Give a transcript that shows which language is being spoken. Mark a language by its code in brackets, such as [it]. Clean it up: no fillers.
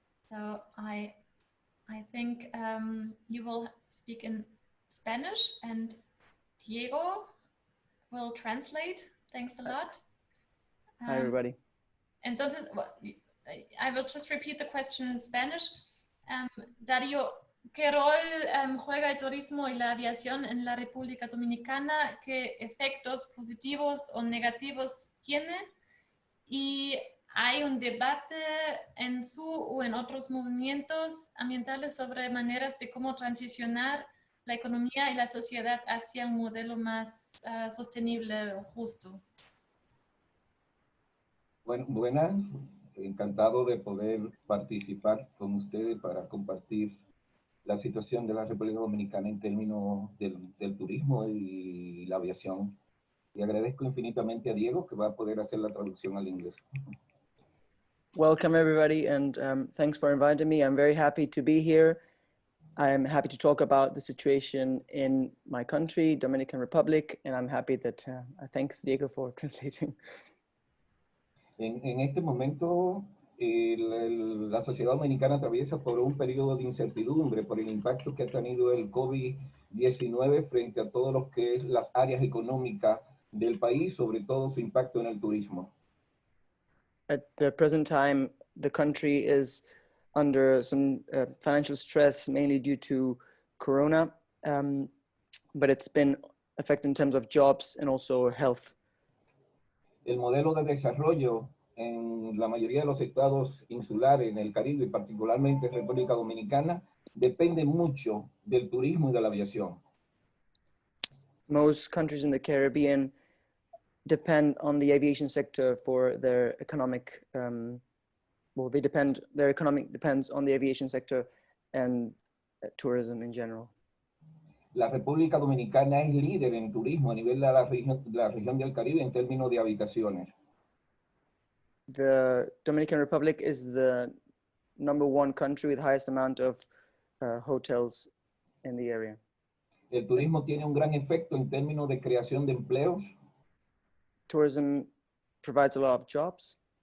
[en] So I think you will speak in Spanish and Diego will translate. Thanks a lot. Hi, everybody. Entonces, I will just repeat the question in Spanish. [es] Darío, ¿qué rol juega el turismo y la aviación en la República Dominicana? ¿Qué efectos positivos o negativos tiene? Y hay un debate en su o en otros movimientos ambientales sobre maneras de cómo transicionar la economía y la sociedad hacia un modelo más sostenible o justo. Bueno, buenas, encantado de poder participar con ustedes para compartir la situación de la República Dominicana en términos del turismo y la aviación. Y agradezco infinitamente a Diego que va a poder hacer la traducción al inglés. [en] Welcome, everybody, and thanks for inviting me. I'm very happy to be here. I'm happy to talk about the situation in my country, Dominican Republic, and I'm happy that thanks, Diego, for translating. [es] En este momento, la sociedad dominicana atraviesa por un periodo de incertidumbre por el impacto que ha tenido el COVID-19 frente a todo lo que es las áreas económicas del país, sobre todo su impacto en el turismo. [en] At the present time, the country is under some financial stress, mainly due to Corona, but it's been affected in terms of jobs and also health. [es] El modelo de desarrollo en la mayoría de los estados insulares, en el Caribe y particularmente República Dominicana, depende mucho del turismo y de la aviación. [en] Most countries in the Caribbean depend on the aviation sector for their economic, their economic depends on the aviation sector and tourism in general. [es] La República Dominicana es líder en turismo a nivel de la región del Caribe en términos de habitaciones. [en] The Dominican Republic is the #1 country with the highest amount of hotels in the area. [es] El turismo tiene un gran efecto en términos de creación de empleos [en] Tourism provides a lot of jobs